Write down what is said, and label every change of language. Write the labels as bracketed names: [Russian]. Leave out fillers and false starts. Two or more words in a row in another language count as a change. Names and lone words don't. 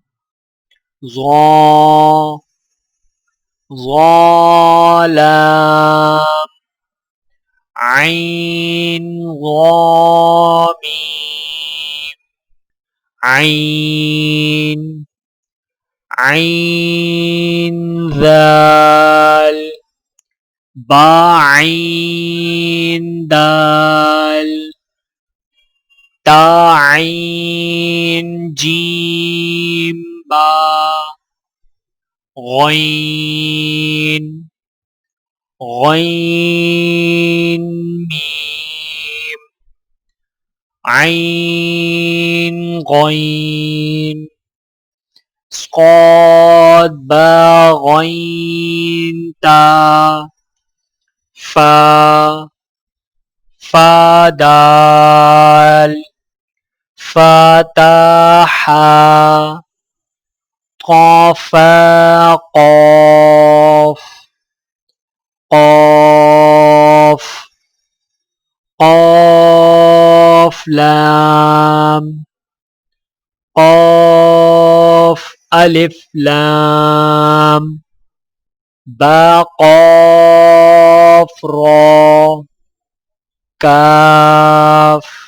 [Urdu] ظا ظا لام عین ظا میم عین عین ذال با عین دال تا عین جیم با غین غین میم عین غین صاد با غین تا فا فا دال فتح قاف قاف قاف قاف لام قاف الف لام با قاف را کاف